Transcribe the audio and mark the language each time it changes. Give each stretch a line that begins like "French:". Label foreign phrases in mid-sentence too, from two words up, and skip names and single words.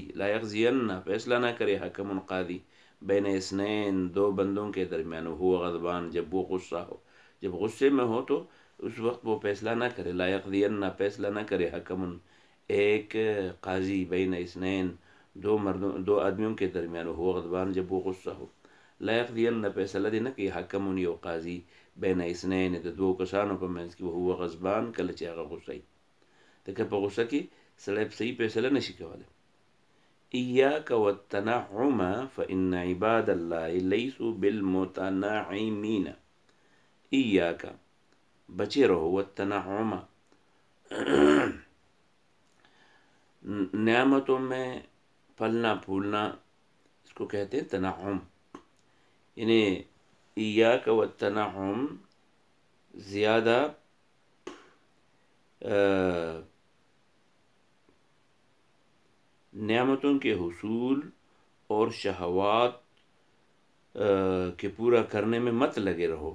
Arabic: لا یقضین
Urdu: فیصلہ نہ کرے، حکم قاضی،
Arabic: بین اثنین
Urdu: دو بندوں کے درمیان،
Arabic: ہو غضبان
Urdu: جب وہ غصہ ہو، جب غصے میں ہو تو اس وقت وہ فیصلہ نہ کرے.
Arabic: لا یقضین
Urdu: فیصلہ نہ کرے، حکم ایک قاضی،
Arabic: بین اثنین
Urdu: دو آدمیوں کے درمیان،
Arabic: ہو غضبان
Urdu: جب وہ غصہ ہو.
Arabic: لا یقضین
Pashto: فیصلہ دے نہ کہ حکم یو قاضی
Arabic: بین اثنین
Pashto: دو کسانوں په منځ کې،
Arabic: هو غضبان
Pashto: کله چې هغه غصه وي. ځکه په غصه کې سړی صحیح فیصله نشي کولی.
Arabic: ایاک والتنعم فإن عباد الله لیسوا بالمتنعمین.
Urdu: ایاک بچے رہو، والتنعم نعمتوں میں پھلنا پھولنا، اس کو کہتے ہیں تنعم. یعنی
Arabic: ایاک والتنعم
Urdu: زیادہ نعمتوں کے حصول اور شہوات کے پورا کرنے میں مت لگے رہو.